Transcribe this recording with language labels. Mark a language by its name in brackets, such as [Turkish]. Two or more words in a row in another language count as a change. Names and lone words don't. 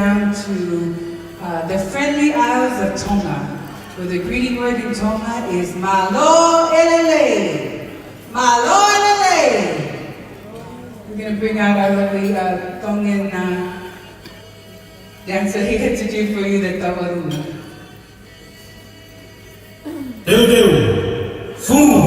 [English] down to the friendly isles of Tonga, where the greeting word in Tonga is [Tongan] malo elele. Malo elele. [English] We're going to bring out our lovely Tongan dancer here to do for you the tawaruna. Deu, fumo.